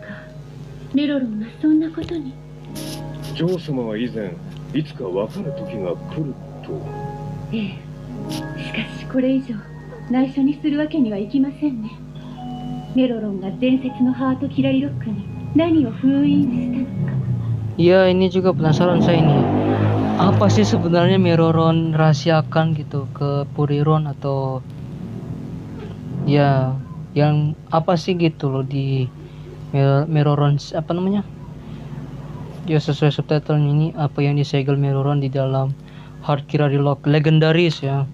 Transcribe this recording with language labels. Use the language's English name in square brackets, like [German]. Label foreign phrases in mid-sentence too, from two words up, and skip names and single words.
[Japanese] メロロンがそんなことに。ジョー様は以前いつか別れる時が来ると。ええ。しかしこれ以上内緒にするわけにはいきませんね。メロロンが伝説のハートキラリロックに何を封印したのか。 [Indonesian] Iya, ini juga penasaran saya ini. Apa sih sebenarnya Meroron rahasiakan gitu ke Puriron atau ya yang apa sih gitu loh di Meroron apa namanya? Ya sesuai subtitle ini apa yang disegel Meroron di dalam Heart Kirari Lock legendaris ya.